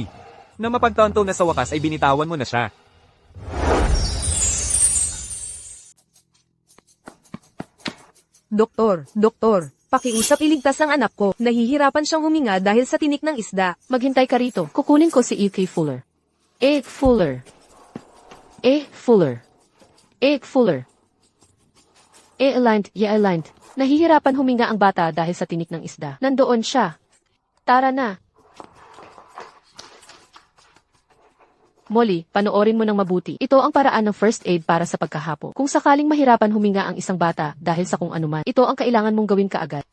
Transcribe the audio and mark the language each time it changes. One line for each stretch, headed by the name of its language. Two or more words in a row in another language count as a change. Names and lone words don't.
Filipino: Na mapagtanto na sa wakas ay binitawan mo na siya. Doktor, pakiusap iligtas ang anak ko. Nahihirapan siyang huminga dahil sa tinik ng isda. Maghintay ka rito. Kukunin ko si E.K. Fuller. E. Fuller. E. Fuller. E. Fuller. E.
English: Aligned. Aligned.
Filipino: Nahihirapan huminga ang bata dahil sa tinik ng isda. Nandoon siya. Tara na. Molly, panoorin mo ng mabuti. Ito ang paraan ng
English: first aid
Filipino: para sa pagkahapo. Kung sakaling mahirapan huminga ang isang bata dahil sa kung anuman, ito ang kailangan mong gawin kaagad.